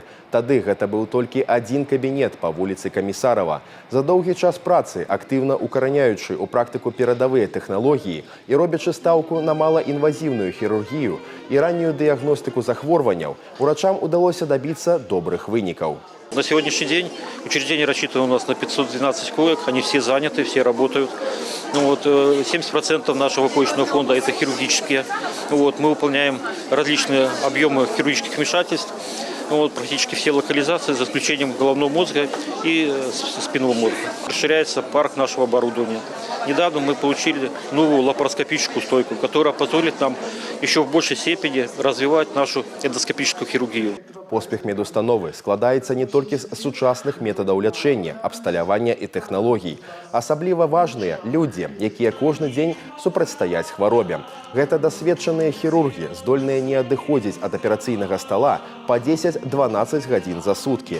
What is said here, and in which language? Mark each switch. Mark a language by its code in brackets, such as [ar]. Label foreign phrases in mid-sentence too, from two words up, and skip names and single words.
[be] Тады гэта быў толькі адзін кабінет па вуліцы Камісарава. За доўгі час працы, актыўна укараняючы ў практыку перадавыя тэхналогіі і робячы стаўку на малаінвазіўную хірургію і раннюю дыягностыку захворванняў, урачам удалося добиться добрых вынікаў. [ru] На сегодняшний день учреждение рассчитано у нас на 512 коек, они все заняты, все работают. 70% нашего коечного фонда это хирургические. Мы выполняем различные объемы хирургических вмешательств. Практически все локализации, за исключением головного мозга и спинного мозга. Расширяется парк нашего оборудования. Недавно мы получили новую лапароскопическую стойку, которая позволит нам еще в большей степени развивать нашу эндоскопическую хирургию. [be] Поспех медустановы складаецца не толькі з сучасных метадаў лячэння, абсталявання і тэхналогій. Асабліва важныя людзі, якія кожны дзень супрацьстаяць хваробе. Гэта дасведчаныя хірургі, здольныя не адыходзіць ад аперацыйнага стала па 10-12 гадзін за суткі.